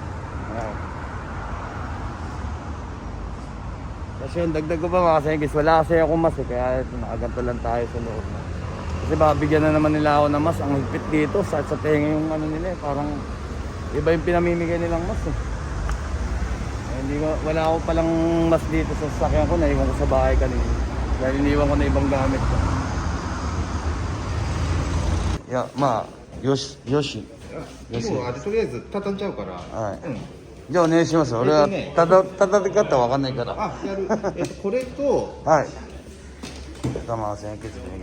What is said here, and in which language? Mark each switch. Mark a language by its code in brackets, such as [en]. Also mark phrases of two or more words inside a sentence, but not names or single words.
[tl] Kasi yung dagdag ko pa mga Kids, wala kasi ako mas eh, kaya nakaganto lang tayo sa loob. Kasi baka bigyan na naman nila ako ng mas, ang higpit dito, sa tenga yung ano nila eh, parang iba yung pinamimigay nilang mas eh. Wala ako palang mas dito sa sasakyan ko, naiwan ko sa bahay kanina. Dahil iniwan ko na ibang gamit ko. Yeah, Yoshi. [ja] もうとりあえず畳んじゃうから。はい。うん。じゃあお願いします。俺は叩き方わかんないから。あ、やる。これと、はい。玉線削り